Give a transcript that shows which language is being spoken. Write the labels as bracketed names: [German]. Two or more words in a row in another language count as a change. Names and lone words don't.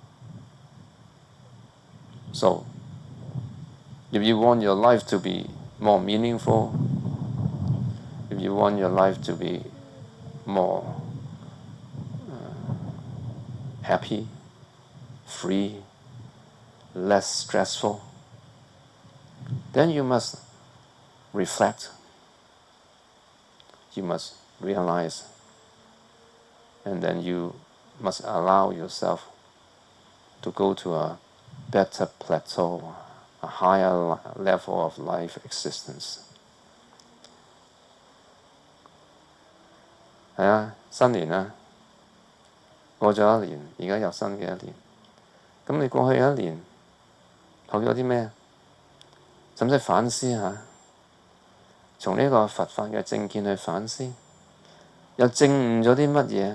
[English] So, if you want your life to be more meaningful, if you want your life to be more happy, free, less stressful, then you must reflect. You must realize, and then you must allow yourself to go to a better plateau, a higher level of life existence. [Cantonese] 係啊，新年啦，過咗一年，而家又新嘅一年。咁你過去一年學咗啲咩？使唔使反思下？從呢個佛法嘅正見去反思，又證悟咗啲乜嘢？